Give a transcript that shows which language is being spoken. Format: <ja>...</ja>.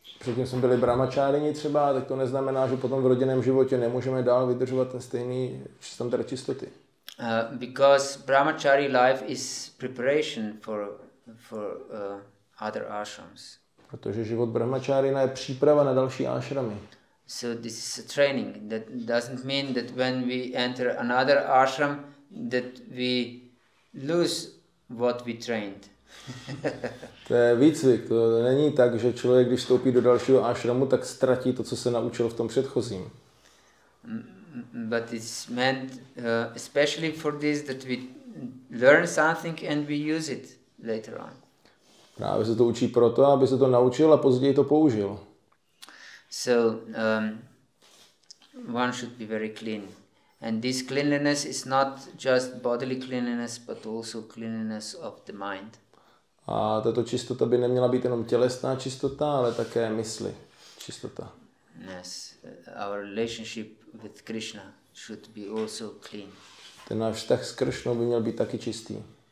<cs>Předtím jsme byli brahmačárini třeba, tak to neznamená, že potom v rodinném životě nemůžeme dál vydržovat ten stejný standard čistoty.</cs> <en>Because brahmachari life is preparation for other ashrams.</en> <cs>Protože život brahmačárina je příprava na další ášramy.</cs> <en>So this is a training. That doesn't mean that when we enter another ashram that we lose what we trained.</en> <cs>To je výcvik. To není tak, že člověk, když vstoupí do dalšího ášramu, tak ztratí to, co se naučil v tom předchozím.</cs> <en>But it's meant especially for this that we learn something and we use it later on.</en> <cs>Právě se to učí proto, aby se to naučil a později to použil.</cs> <en>So one should be very clean. And this cleanliness is not just bodily cleanliness, but also cleanliness of the mind.</en> <cs>A tato čistota by neměla být jenom tělesná čistota, ale také mysli čistota.</cs> <en>Yes, our relationship with Krishna should be also clean.</en> <cs>Ten náš vztah s Kršnou by měl být taky čistý.</cs>